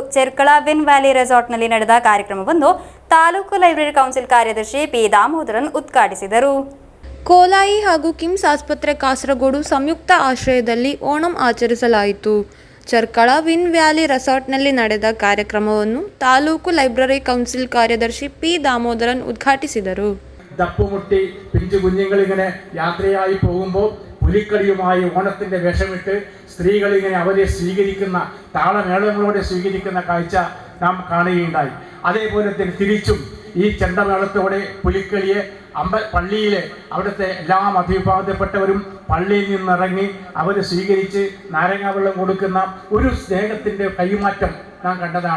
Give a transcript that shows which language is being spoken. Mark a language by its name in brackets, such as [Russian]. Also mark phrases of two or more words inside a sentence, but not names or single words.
[Kannada] ಚೆರ್ಕಳ ವಿನ್ ವ್ಯಾಲಿ ರೆಸಾರ್ಟ್ನಲ್ಲಿ ನಡೆದ ಕಾರ್ಯಕ್ರಮವನ್ನು ತಾಲೂಕು ಲೈಬ್ರರಿ ಕೌನ್ಸಿಲ್ ಕಾರ್ಯದರ್ಶಿ ಪಿ ದಾಮೋದರನ್ ಉದ್ಘಾಟಿಸಿದರು. ಕೋಲಾಯಿ ಹಾಗೂ ಕಿಮ್ಸ್ ಆಸ್ಪತ್ರೆ ಕಾಸರಗೋಡು ಸಂಯುಕ್ತ ಆಶ್ರಯದಲ್ಲಿ ಓಣಂ ಆಚರಿಸಲಾಯಿತು. ಚರ್ಕಳ ವಿನ್ ವ್ಯಾಲಿ ರೆಸಾರ್ಟ್ನಲ್ಲಿ ನಡೆದ ಕಾರ್ಯಕ್ರಮವನ್ನು ತಾಲೂಕು ಲೈಬ್ರರಿ ಕೌನ್ಸಿಲ್ ಕಾರ್ಯದರ್ಶಿ പി ദാമോദരൻ ഉദ്ഘാಟಿಸಿದರು. [Malayalam] ദപ്പുമുട്ടി പിഞ്ചു കുഞ്ഞുങ്ങളിങ്ങനെ യാത്രയായി പോകുമ്പോൾ പുലിക്കളിയുമായി ഓണത്തിൻ്റെ വേഷമിട്ട് സ്ത്രീകളിങ്ങനെ അവരെ സ്വീകരിക്കുന്ന താളമേളങ്ങളോടെ സ്വീകരിക്കുന്ന കാഴ്ച നാം കാണുകയുണ്ടായി. അതേപോലെ തന്നെ തിരിച്ചും ഈ ചെണ്ടമേളത്തോടെ പുലിക്കളിയെ പള്ളിയിലെ അവിടുത്തെ എല്ലാ മതവിഭാഗത്തിൽപ്പെട്ടവരും പള്ളിയിൽ നിന്നിറങ്ങി അവർ സ്വീകരിച്ച് നാരങ്ങാവെള്ളം കൊടുക്കുന്ന ഒരു സ്നേഹത്തിൻ്റെ കൈമാറ്റം നാം കണ്ടതാണ്.